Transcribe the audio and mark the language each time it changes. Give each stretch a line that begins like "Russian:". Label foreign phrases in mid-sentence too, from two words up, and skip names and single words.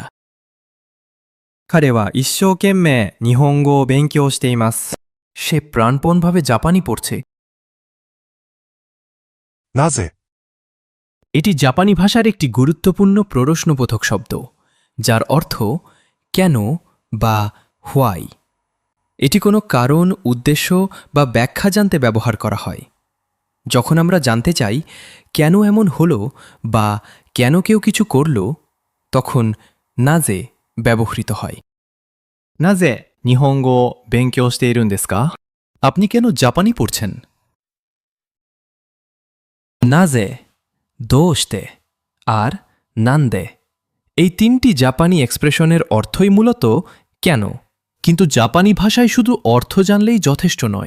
Japanese: 彼は一生懸命日本語を勉強しています。
Bangla: সে প্রাণপণভাবে জাপানি পড়ছে।
Japanese: なぜ、
Bangla: এটি জাপানি ভাষার একটি গুরুত্বপূর্ণ প্রশ্নবোধক শব্দ, যার অর্থ কেন বা হোয়াই। এটি কোনো কারণ, উদ্দেশ্য বা ব্যাখ্যা জানতে ব্যবহার করা হয়। যখন আমরা জানতে চাই কেন এমন হলো বা কেন কেউ কিছু করল, তখন নাজে ব্যবহৃত হয়।
Japanese: なぜ日本語を勉強しているんですか？
Bangla: আপনি কেন জাপানি পড়ছেন? নাজে, দোস্তে আর নান্দে এই তিনটি জাপানি এক্সপ্রেশনের অর্থই মূলত কেন, কিন্তু জাপানি ভাষায় শুধু অর্থ জানলেই যথেষ্ট নয়।